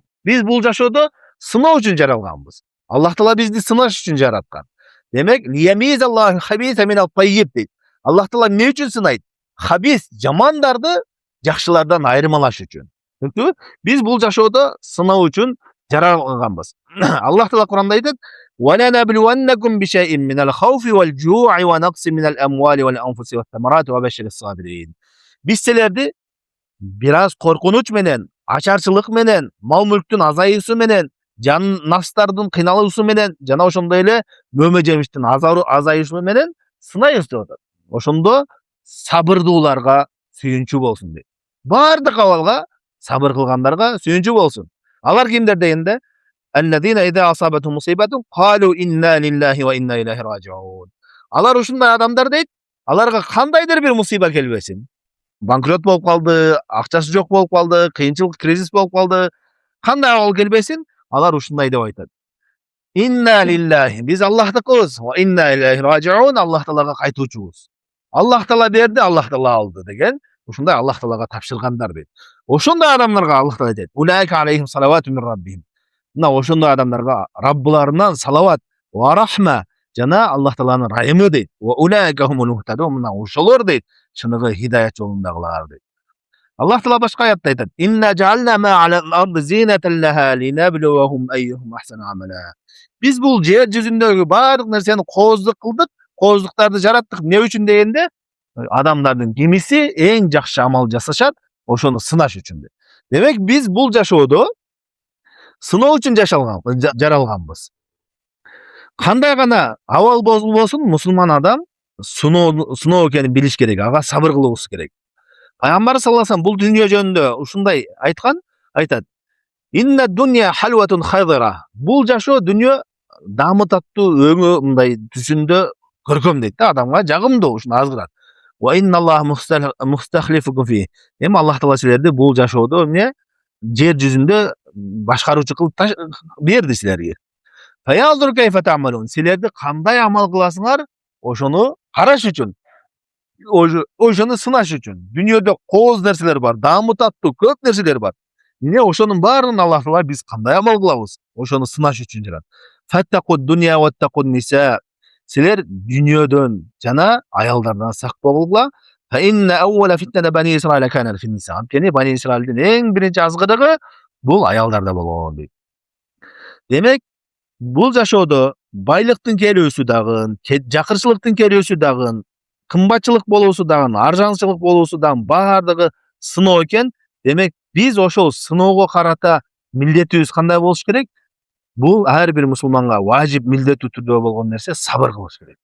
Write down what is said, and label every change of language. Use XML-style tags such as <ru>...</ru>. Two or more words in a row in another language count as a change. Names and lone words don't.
<ky>Биз бул жашоодо сыноо үчүн жаралганбыз. Аллах Таала бизди сынаш үчүн жараткан.</ky> <ar>Демек, ليميز الله الخبيث من الطيب дейт.</ar> <ky>Аллах Таала эмне үчүн сынайт? Хабис, жамандарды жакшылардан айырмалаш үчүн. Түшүндүңбү? Биз бул жашоодо сыноо үчүн жаралганбыз. Аллах Таала Куранда айтат:</ky> <ar>"ولنبلونكم بشيء من الخوف والجوع ونقص من الأموال والأنفس والثمرات وبشر الصابرين."</ar> <ky>Биз силерди бир аз коркунуч менен, ачарчылык менен, мал мүлктүн азайуусу менен, жан нафстардын кыйналуусу менен жана ошондой эле мөмө жемиштин азайышы менен сынайбыз деп атат. Ошондо сабырдууларга сүйүнчү болсун дейт. Бардык абалга сабыр кылгандарга сүйүнчү болсун. Алар кимдер дегенде?</ky> <ar>الذين إذا أصابتهم مصيبة قالوا إنا لله وإنا إليه راجعون.</ar> <ky>Алар ушундай адамдар дейт, аларга кандайдыр бир мусиба келбесин. Банкрот болуп калды, акчасы жок болуп калды, кыйынчылык, кризис болуп калды. Кандай абал келбесин, алар ушундай деп айтат.</ky> <ar>إنا لله,</ar> <ky>биз Аллахтыкыбыз,</ky> <ar>وإنا إليه راجعون,</ar> <ky>Аллах Таалага кайтуучубуз. Аллах Таала берди, Аллах Таала алды деген, ушундай Аллах Таалага тапшыргандар дейт. Ошондой адамдарга Аллах Таала айтат:</ky> <ar>"أولئك عليهم صلوات من ربهم."</ar> <ky>Мына ошондой адамдарга Раббыларынан</ky> <ar>صلوات ورحمة</ar> <ky>жана Аллах Тааланын райымы дейт.</ky> <ar>وأولئك هم المهتدون,</ar> <ky>мына ошолор дейт, чыныгы хидаят жолундагылар дейт. Аллах Таала башка аятта айтат:</ky> <ar>"إنا جعلنا ما على الأرض زينة لها لنبلوهم أيهم أحسن عملا."</ar> <ky>Биз бул жер жүзүндөгү бардык нерсени кооздук кылдык, кооздуктарды жараттык. Эмне үчүн дегенде, адамдардын кимиси эң жакшы амал жасашат, ошону сынаш үчүн. Демек, биз бул жашоодо сыноо үчүн жаралганбыз. Кандай гана абал болбосун, мусулман адам сыноо экенин билиш керек, ага сабыр кылыбыз керек. Пайгамбар</ky> <ar>صلى الله عليه وسلم</ar> <ky>бул дүйнө жөнүндө ушундай айткан, айтат:</ky> <ar>"إن الدنيا حلوة خضرة."</ar> <ky>Бул жашоо дүйнө дамытаттуу, өңү мындай түсүндө көркөм дейт да, адамга жагымдуу, ушуну азгырат.</ky> <ar>وإن الله مستخلفكم في.</ar> <ky>Эми Аллах Таала силерди бул жашоодо эмне? Жер жүзүндө башкаруучу кылып берди силерге.</ky> <ar>فينظر كيف تعملون.</ar> <ky>Силерди кандай амал кыласыңар, ошону караш үчүн, ошону сынаш үчүн. Дүйнөдө кооз нерселер бар, дамытаттуу көп нерселер бар. Эмне ошонун баарын Аллах Таала биз кандай амал кылабыз, ошону сынаш үчүн жарат.</ky> <ar>فاتقوا الدنيا واتقوا النساء.</ar> <ky>Силер дүйнөдөн жана аялдардан сак болгула,</ky> <ar>فإن أول فتنة بني إسرائيل كان في النساء.</ar> <ky>Antkeni bani İsrail'in en birinci azgırığı bu ayallarda bolgon deyt. Demek bul жашоодо байлыктын келүүсү дагы, жакырчылыктын келүүсү дагы, кымбатчылык болуусу дагы, арзанчылык болуусу дагы баардыгы сыноо экен. Демек биз ошол сыноого карата милдетибиз кандай болуш керек? Бул ар бир мусулманга важип милдеттүү түрдө болгон нерсе сабыр кылыш керек.</ky>